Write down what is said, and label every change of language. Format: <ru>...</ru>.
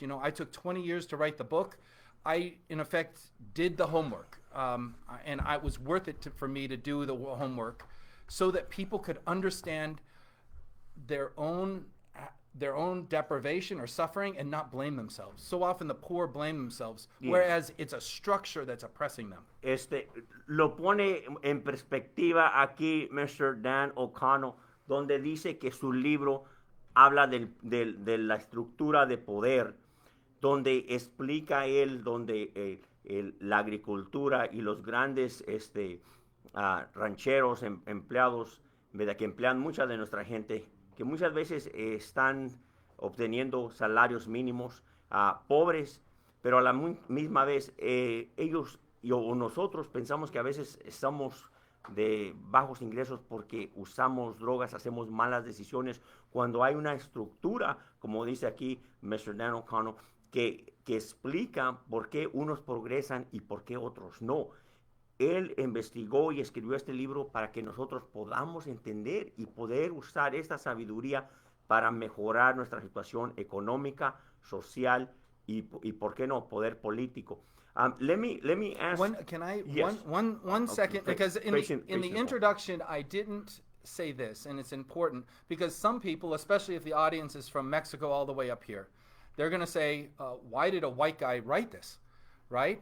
<en>You know, I took 20 years to write the book. I, in effect, did the homework, and it was worth it for me to do the homework so that people could understand their own deprivation or suffering and not blame themselves. So often the poor blame themselves, whereas it's a structure that's oppressing them.</en> <es>Lo pone en perspectiva aquí Mr. Dan O'Connell, donde dice que su libro habla de la estructura de poder, donde explica él donde la agricultura y los grandes rancheros, empleados, ¿verdad? Que emplean mucha de nuestra gente, que muchas veces están obteniendo salarios mínimos, pobres, pero a la misma vez ellos o nosotros pensamos que a veces estamos de bajos ingresos porque usamos drogas, hacemos malas decisiones, cuando hay una estructura, como dice aquí Mr. Dan O'Connell, que explica por qué unos progresan y por qué otros no. Él investigó y escribió este libro para que nosotros podamos entender y poder usar esta sabiduría para mejorar nuestra situación económica, social y ¿por qué no? Poder político.</es> <en>Let me ask. One second, because in the introduction I didn't say this, and it's important because some people, especially if the audience is from Mexico all the way up here, they're going to say, why did a white guy write this? Right?</en>